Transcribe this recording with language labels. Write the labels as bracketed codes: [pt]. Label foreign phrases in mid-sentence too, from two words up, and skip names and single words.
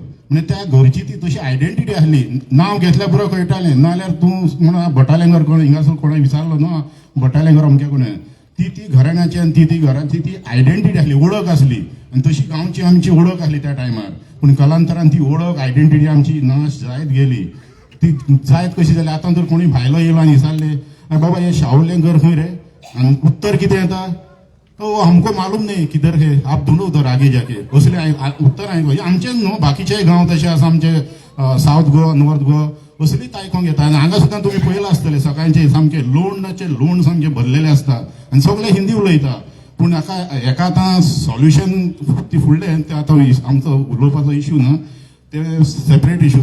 [kok] म्हणजे त्या घरची ती तशी आयडेंटिटी आसली. नांव घेतल्या पुरो कळटालें, नाल्यार तूं म्हणून बटालें घर कोण हिंगासर कोणा विचारलो न्हू बटालें घर अमकें कोणें, ती घराण्याची आनी ती घराची ती आयडेंटिटी आसली, ओळख आसली. आनी तशी गांवची आमची ओळख आसली त्या टायमार. पूण कालांतरान ती ओळख आयडेंटिटी आमची नाश जायत गेली. ती जायत कशी जाली, आतां जर कोणी भायलो येयलो आनी विचारले बाबा हे शाहुलें घर खंय रे, आनी उत्तर कितें येता, [hi] हमको मालूम नहीं किधर है, आप दोनों उधर आगे जाके, [kok] असले उत्तर आयको. आमचेच न्हू बाकीचे गांव तशे आसा, आमचे सावथ गोवा, नॉर्थ गोवा असलीच आयकोंक येता. आनी हांगा सुद्दां तुमी पळयलां आसतलें सकाळचे सामके लोण सामके भरलेले आसता आनी सगळे हिंदी उलयता. पूण हेका आतां सॉल्युशन ती फुडलें तें आतां आमचो उलोवपाचो इश्यू न्हू, ते [en] separate issue.